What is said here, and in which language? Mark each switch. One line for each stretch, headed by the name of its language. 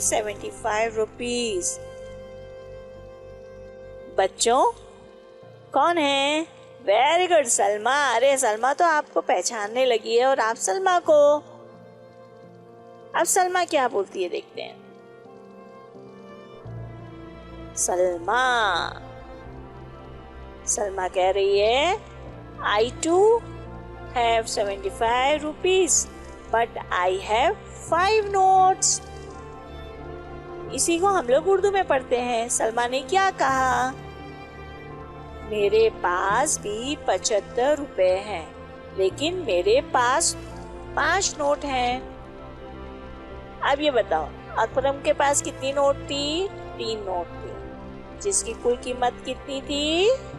English: 75 rupees.
Hindi: बच्चों कौन है?
English: very good,
Hindi: Salma. अरे सलमा तो आपको पहचानने लगी है, और आप सलमा को। अब सलमा क्या बोलती है देखते हैं। सलमा कह रही है
English: I too have 75 rupees but I have 5 notes.
Hindi: इसी को हम लोग उर्दू में पढ़ते हैं। सलमा ने क्या कहा? मेरे पास भी 75 रुपए हैं, लेकिन मेरे पास 5 नोट हैं। अब ये बताओ, अकरम के पास कितनी नोट थी? 3 नोट थी, जिसकी कुल कीमत कितनी थी?